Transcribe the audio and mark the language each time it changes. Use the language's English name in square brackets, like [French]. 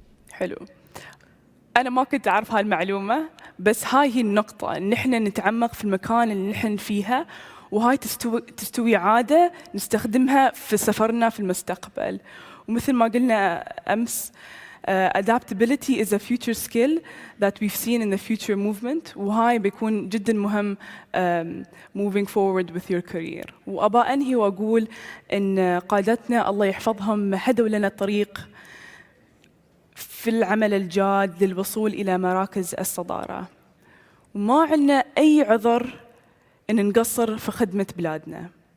[Arabic] حلو. أنا ما كنت أعرف هاي المعلومة، بس هاي هي النقطة، إن إحنا نتعمق في المكان اللي نحن فيها، وهاي تستوي عادة نستخدمها في سفرنا في المستقبل. ومثل ما قلنا أمس، [English] adaptability is a future skill that we've seen in the future movement، [Arabic] وهاي بيكون جدا مهم [English] moving forward with your career. [Arabic] وأبا أنهي وأقول إن قادتنا الله يحفظهم هدوا لنا الطريق في العمل الجاد للوصول إلى مراكز الصدارة، وما عندنا أي عذر إن نقصر في خدمة بلادنا.